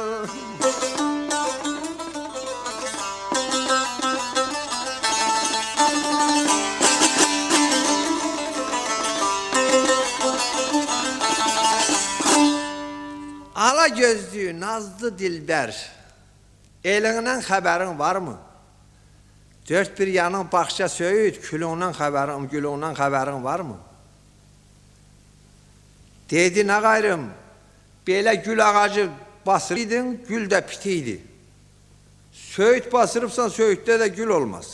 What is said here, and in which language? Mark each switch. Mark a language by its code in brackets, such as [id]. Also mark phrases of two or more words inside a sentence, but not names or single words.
[az] Ala gözlü, nazlı dilber, elindən xəbərin var mı? Dört bir yanın baxça söyüd, külündən xəbərin var mı? Dedi, nə qayrım, belə gül ağacı basırıydın, gül də pitiydi. Söyüd basırıbsan, söyüddə də gül olmaz.